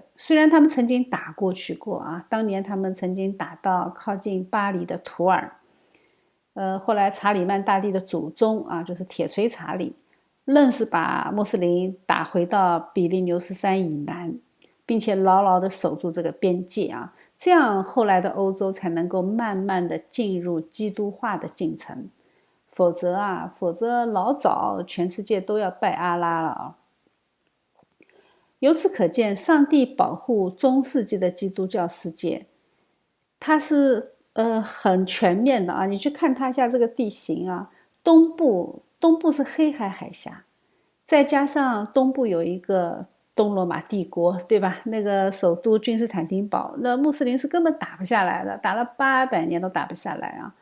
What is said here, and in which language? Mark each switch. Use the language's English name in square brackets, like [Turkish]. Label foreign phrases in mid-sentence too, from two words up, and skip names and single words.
[Chinese] 雖然他們曾經打過去過啊，當年他們曾經打到靠近巴黎的圖爾，後來查理曼大帝的祖宗啊，就是鐵錘查理，愣是把穆斯林打回到比利牛斯山以南，並且牢牢地守住這個邊界啊，這樣後來的歐洲才能夠慢慢地進入基督化的進程。否則老早全世界都要拜阿拉了啊！由此可見，上帝保護中世紀的基督教世界，它是很全面的啊！你去看它一下這個地形啊，東部是黑海海峽，再加上東部有一個東羅馬帝國，對吧？那個首都君士坦丁堡，那穆斯林是根本打不下來的，打了800年都打不下來啊！